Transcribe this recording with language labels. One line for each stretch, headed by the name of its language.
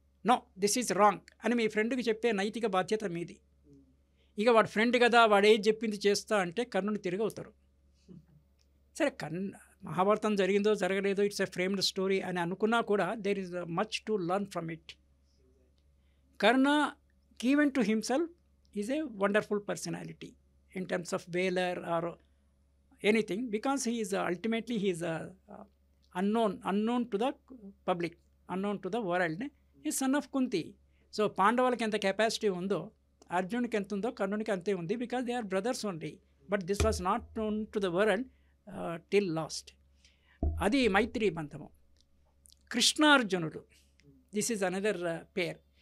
English: no this is wrong
Telugu: అని మీ ఫ్రెండ్కి చెప్పే నైతిక బాధ్యత మీది. ఇక వాడు ఫ్రెండ్ కదా, వాడు ఏది చెప్పింది చేస్తా అంటే కర్ణుని తిరిగి అవుతారు. సరే మహాభారతం జరిగిందో జరగలేదో
English: it's a framed story
Telugu: అని అనుకున్నా కూడా
English: There is much to learn from it. Karna given to himself is a wonderful personality in terms of valor or anything, because he is ultimately he is unknown to the public, unknown to the world. He is son of Kunti.
Telugu: So పాండవులకి ఎంత capacity ఉందో అర్జునుడికి ఎంత ఉందో కర్ణునికి అంతే ఉంది,
English: Because they are brothers only. But this was not known to the world till last.
Telugu: అది మైత్రి బంధము. కృష్ణార్జునుడు,
English: This is another pair.